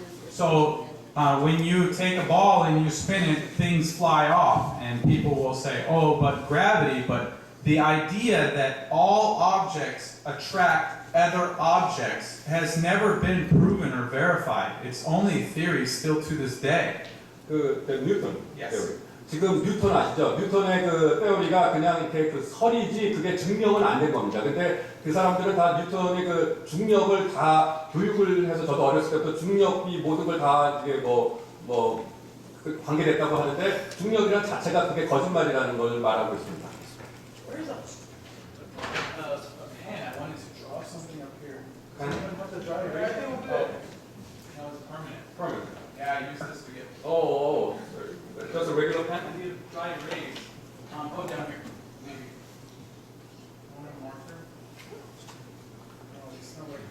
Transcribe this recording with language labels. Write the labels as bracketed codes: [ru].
[en] So when you take a ball and you spin it, things fly off, and people will say, "Oh, but gravity." But the idea that all objects attract other objects has never been proven or verified. It's only theory still to this day. [ko] 그 뉴턴 [en] Yes. [ko] 테오리. 지금 뉴턴 아시죠? 뉴턴의 그 테오리가 그냥 이렇게 그 설이지 그게 증명은 안 된 겁니다. 근데 그 사람들은 다 뉴턴의 그 중력을 다 교육을 해서 저도 어렸을 때부터 중력이 모든 걸 다 이게 그 관계됐다고 하는데 중력이란 자체가 그게 거짓말이라는 걸 말하고 있습니다. [en] Where's a pen? I wanted to draw something up here. Put the dry erase. No, it's permanent. Yeah, I use this to get. Oh, just a regular pen? I need a dry erase. Go down here, maybe. Want a marker? No, it's not like.